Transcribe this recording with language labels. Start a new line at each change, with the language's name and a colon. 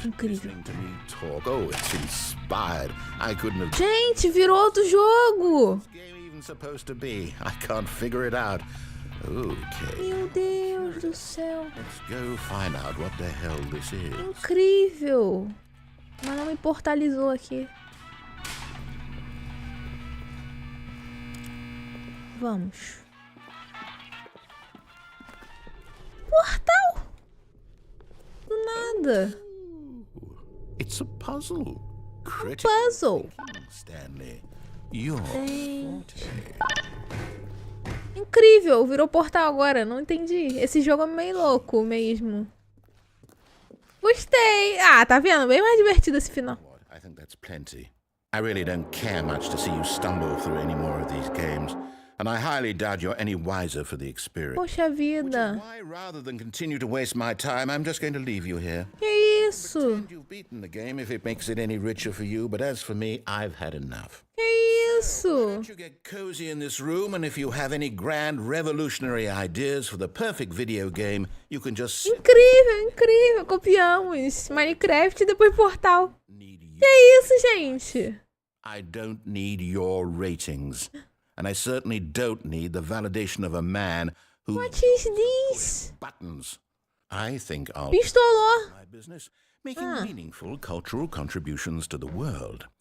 Portuguese: Incrível.
English: Listening to me talk. Oh, it's inspired. I couldn't have...
Portuguese: Gente, virou outro jogo.
English: What's this game even supposed to be? I can't figure it out. Okay.
Portuguese: Meu Deus do céu.
English: Let's go find out what the hell this is.
Portuguese: Incrível. Mas não me portalizou aqui. Vamos. Portal. Do nada.
English: It's a puzzle. Puzzle. Stanley. Your
Portuguese: Gente. Incrível. Virou portal agora. Não entendi. Esse jogo é meio louco mesmo. Gostei. Ah, tá vendo? Bem mais divertido esse final.
English: I think that's plenty. I really don't care much to see you stumble through any more of these games, and I highly doubt you're any wiser for the experience.
Portuguese: Poxa vida.
English: Why, rather than continue to waste my time, I'm just going to leave you here.
Portuguese: Que isso?
English: Pretend you've beaten the game if it makes it any richer for you, but as for me, I've had enough.
Portuguese: Que isso?
English: You get cozy in this room, and if you have any grand revolutionary ideas for the perfect video game, you can just
Portuguese: Incrível, incrível. Copiamos Minecraft e depois Portal. Que isso, gente?
English: I don't need your ratings. And I certainly don't need the validation of a man who What is this? buttons. I think I'll
Portuguese: Pistolou.
English: my business making meaningful cultural contributions to the world.